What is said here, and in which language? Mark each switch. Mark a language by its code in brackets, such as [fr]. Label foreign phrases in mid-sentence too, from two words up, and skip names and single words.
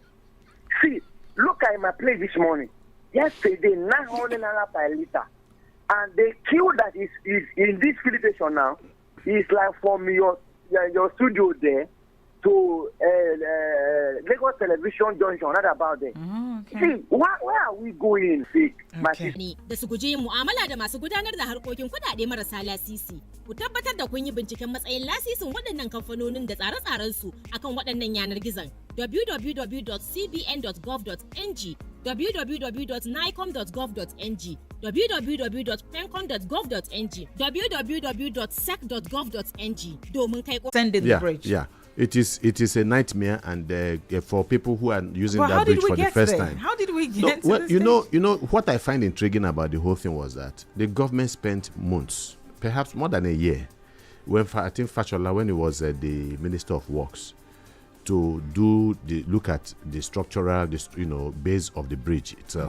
[en] See, look at my place this morning. Yesterday, 900 naira per liter. And the queue that is in this filling station now is like from your studio there to Lagos Television Junction, not about there. Okay. See, where are we going? See, Okay. [ha] Da su guji yin mu'amala da masu gudanar da harkokin kuɗaɗe marasa lasisi. Ku tabbatar da kun yi binciken matsayin lasisin waɗannan kamfanonin da tsare-tsarensu akan waɗannan yanar gizon www.cbn.gov.ng, www.nicom.gov.ng, www.pencom.gov.ng, www.sec.gov.ng domin kai [en] Sending the bridge. Yeah. It is a nightmare, and for people who are using But that bridge for the first there? time. How did we No, get to well, this you know what I find intriguing about the whole thing was that the government spent months, perhaps more than a year, when I think Fashola, when he was the Minister of Works, to look at the structural, base of the bridge itself.